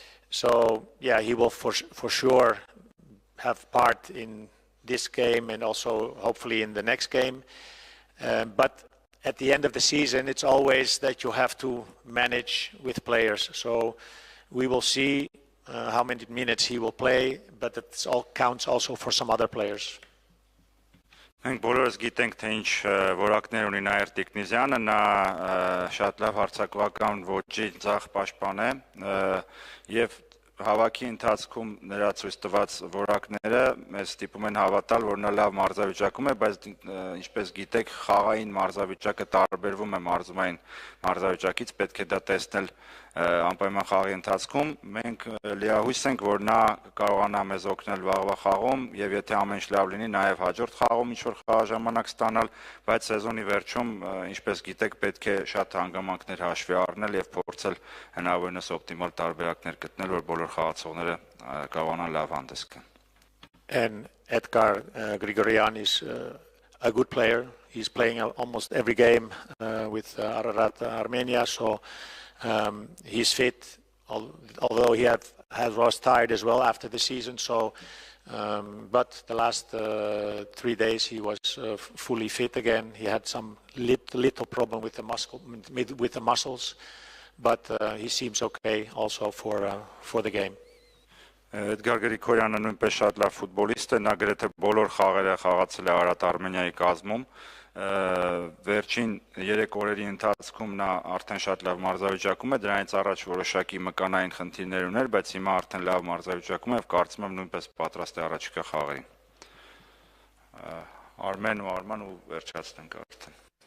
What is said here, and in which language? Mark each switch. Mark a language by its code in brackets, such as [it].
[en] So yeah, he will for sure have part in this game and also hopefully in the next game. But at the end of the season, it's always that you have to manage with players. So we will see how many minutes he will play, but it all counts also for some other players. [hy] Մենք բոլորս գիտենք, թե ինչ որակներ ունի Նաիր Տիկնիզյանը, նա շատ լավ հարձակողական ոճի ձախ պաշտպան է, եւ հավաքի ընթացքում նրա ցույց տված որակները մեզ ստիպում են հավատալ, որ նա լավ մարզավիճակում է, բայց ինչպես գիտեք, խաղային մարզավիճակը տարբերվում է մարզումային մարզավիճակից, պետք է դա տեսնել անպայման խաղի ընթացքում։ Մենք լիահույս ենք, որ նա կարողանա մեզ օգնել վաղվա խաղում եւ եթե ամեն ինչ լավ լինի, նաեւ հաջորդ խաղում ինչ-որ խաղաժամանակ ստանալ, բայց սեզոնի վերջում, ինչպես գիտեք, պետք է շատ հանգամանքներ հաշվի առնել եւ փորձել հնարավորինս օպտիմալ տարբերակներ գտնել, որ բոլոր խաղացողները կարողանան լավ հանդես գան։ [en] And Edgar Grigorian is a good player. He's playing almost every game with Ararat Armenia, so he's fit, although he was tired as well after the season. So, but the last 3 days he was fully fit again. He had some little problem with the muscles, but he seems okay also for the game. [hy] Էդգար Գրիգորյանը նույնպես շատ լավ ֆուտբոլիստ է, նա գրեթե բոլոր խաղերը խաղացել է Արարատ Արմենիայի կազմում։ Վերջին 3 օրերի ընթացքում նա արդեն շատ լավ մարզավիճակում է, դրանից առաջ որոշակի մկանային խնդիրներ ուներ, բայց հիմա արդեն լավ մարզավիճակում է եւ կարծում եմ նույնպես պատրաստ է առաջիկա խաղերին։ Արմեն ու Արման ու վերջացնենք արդեն։